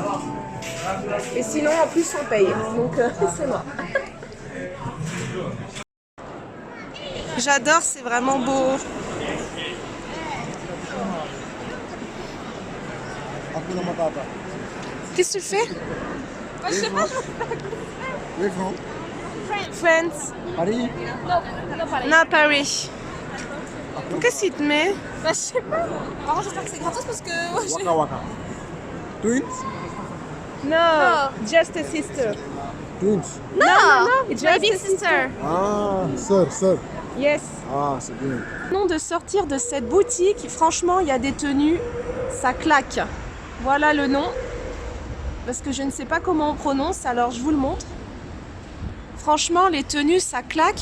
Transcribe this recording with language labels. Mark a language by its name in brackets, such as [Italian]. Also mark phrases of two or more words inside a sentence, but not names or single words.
[French] Et sinon, en plus, on paye. Donc, c'est mort. J'adore, c'est vraiment beau. Qu'est-ce que tu fais? Je sais pas. [English] Where from? France. Paris? [French] Non, Paris. Qu'est-ce qu'il te met? Bah, je sais pas. Par contre, j'espère que c'est gratos parce que. Ouais, [English] Waka Waka. Twins? No, just a sister. Twins. No, it's just my big a sister. [French] Ah, sœur. [English] Yes. [French] Ah, c'est bien. Non, de sortir de cette boutique, franchement, il y a des tenues, ça claque. Voilà le nom. Parce que je ne sais pas comment on prononce, alors je vous le montre. Franchement, les tenues, ça claque.